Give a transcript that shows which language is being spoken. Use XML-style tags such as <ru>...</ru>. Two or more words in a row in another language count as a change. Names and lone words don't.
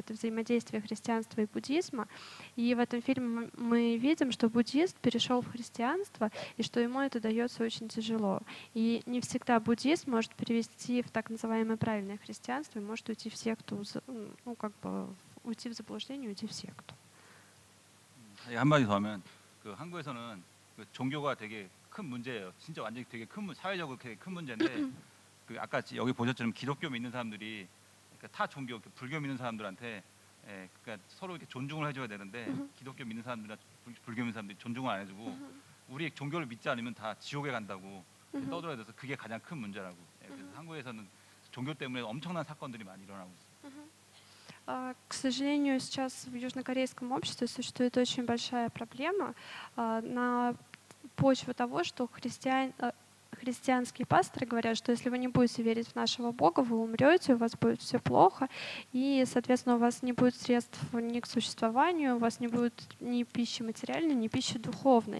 <ru>Это взаимодействие христианства и буддизма. И в этом фильме мы видим, что буддист перешел в христианство, и что ему это дается очень тяжело. И не всегда буддист может перевести в так называемое правильное христианство и может уйти в секту, ну, как бы уйти в заблуждение, уйти в секту.</ru> <ko>한마디 더 하면 그 한국에서는 그 종교가 되게 큰 문제예요. 진짜 완전히 되게 사회적으로 되게 큰 문제인데 그 아까 여기 보셨처럼 기독교 믿는 사람들이 그러니까 타 종교, 불교 믿는 사람들한테 그러니까 서로 이렇게 존중을 해줘야 되는데 기독교 믿는 사람들이나 불교 믿는 사람들이 존중을 안 해주고 우리 종교를 믿지 않으면 다 지옥에 간다고 떠들어야 돼서 그게 가장 큰 문제라고. 그래서 한국에서는 종교 때문에 엄청난 사건들이 많이 일어나고 있어요.</ko> <ru>К сожалению, сейчас в южнокорейском обществе существует очень большая проблема на почве того, что христианские пасторы говорят, что если вы не будете верить в нашего Бога, вы умрете, у вас будет все плохо, и, соответственно, у вас не будет средств ни к существованию, у вас не будет ни пищи материальной, ни пищи духовной.</ru>